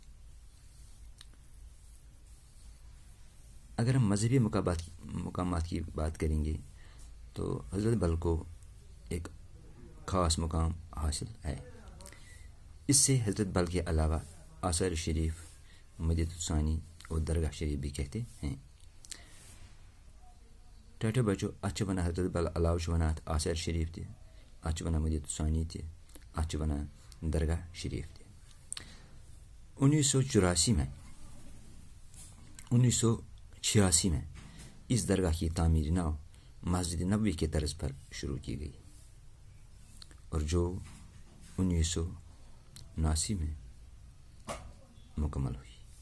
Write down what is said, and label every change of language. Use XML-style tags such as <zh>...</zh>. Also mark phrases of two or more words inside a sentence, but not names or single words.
<ur>اگر ہم مذہبی مقامات کی بات کریں گے تو حضرت بل کو ایک خاص مقام حاصل ہے. اس سے حضرت بل کے علاوہ آثار شریف، مدینہ ثانی اور درگاہ شریف بھی کہتے ہیں.</ur> <ks>ٹھہرو بچو، اتھ ونان حضرت بل علاوہ ونان آثار شریف تہ، اتھ ونان مدینہ ثانی تہ، اتھ ونان درگاہ شریف تہ.</ks> <ur>1984 میں اس درگاہ کی تعمیر نو مسجد نبوی کے طرز پر شروع کی گئی اور جو 1979 میں مکمل ہوئی.</ur>